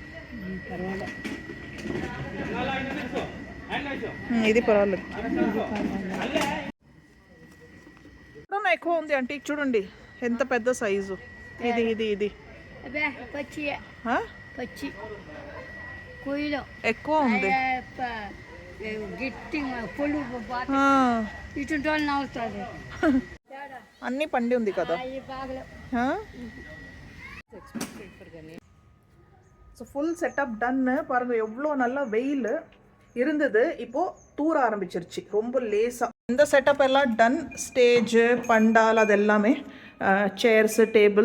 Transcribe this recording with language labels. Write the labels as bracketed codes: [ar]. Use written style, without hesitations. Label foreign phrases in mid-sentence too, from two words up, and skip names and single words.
[te] ఇది పర్వాలేదు, ఎక్కువ ఉంది అంటే చూడండి ఎంత పెద్ద సైజు. ఇది ఇది ఇది ఎక్కువ ఉంది. అన్నీ పండి ఉంది కదా. [en] so full setup done. [ta] பாருங்கள் எவ்வளோ நல்லா வெயில் இருந்தது, இப்போது தூர ஆரம்பிச்சிருச்சு ரொம்ப லேசாக. இந்த செட்டப் எல்லாம் டன். ஸ்டேஜு, பண்டால், அது எல்லாமே சேர்ஸு, டேபிள்.